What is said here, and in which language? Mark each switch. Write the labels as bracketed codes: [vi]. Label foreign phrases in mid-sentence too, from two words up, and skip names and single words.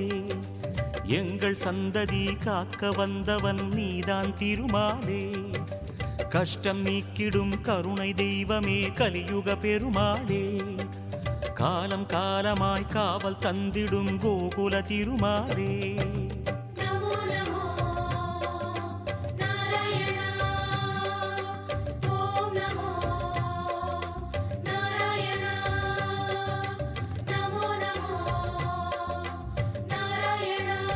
[ta] எங்கள் சந்ததி காக்க வந்தவன் நீதான் திருமாலே, கஷ்டம் நீக்கிடும் கருணை தெய்வமே கலியுக பெருமாளே, காலம் காலமாய் காவல் தந்திடும் கோகுல திருமாலே. [sa] नमो नमो नारायण। ॐ नमो नारायण। नमो नमो नारायण।